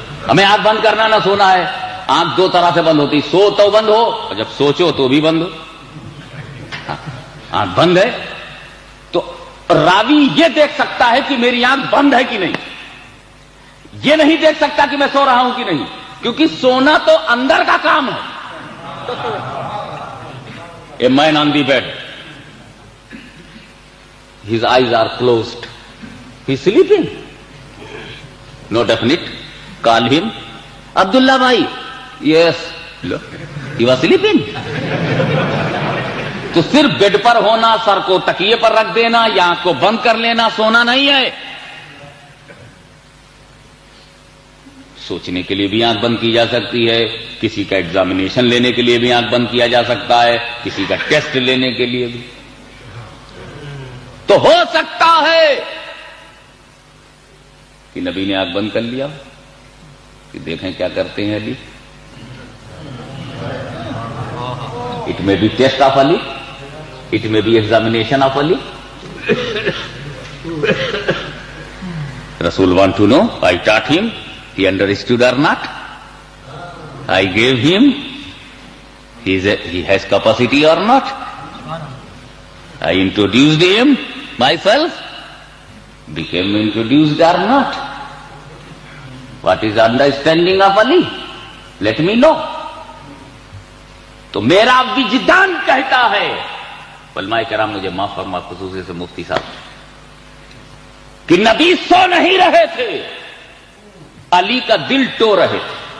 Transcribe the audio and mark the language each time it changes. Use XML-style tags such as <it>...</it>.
<ur>ہمیں آنکھ بند کرنا نہ سونا ہے. آنکھ 2 طرح سے بند ہوتی, سو تو بند ہو اور جب سوچو تو بھی بند ہو. آنکھ بند ہے تو راوی یہ دیکھ سکتا ہے کہ میری آنکھ بند ہے کہ نہیں, یہ نہیں دیکھ سکتا کہ میں سو رہا ہوں کہ نہیں, کیونکہ سونا تو اندر کا کام ہے.</ur> <en>A man on the bed, his eyes are closed, he's sleeping, no definite. Call him, Abdullah bhai. Yes, he was sleeping.</en> <ur>تو صرف بیڈ پر ہونا, سر کو تکیے پر رکھ دینا یا آنکھ کو بند کر لینا سونا نہیں ہے. سوچنے کے لیے بھی آنکھ بند کی جا سکتی ہے, کسی کا ایگزامینیشن لینے کے لیے بھی آنکھ بند کیا جا سکتا ہے, کسی کا ٹیسٹ لینے کے لیے بھی. تو ہو سکتا ہے کہ نبی نے آنکھ بند کر لیا کہ دیکھیں کیا کرتے ہیں علی.</ur> <en>It may be test of Ali, it may be examination of Ali. Rasul want to know, I taught him, he understood or not. I gave him, he has capacity or not? I introduced him myself, became introduced or not? What is understanding of Ali? Let me know.</en> <ur>تو میرا وجدان کہتا ہے، علماء کرام مجھے معاف فرما، خصوصی سے مفتی صاحب، کہ نبی سو نہیں رہے تھے، علی کا دل ٹو رہے تھے.</ur>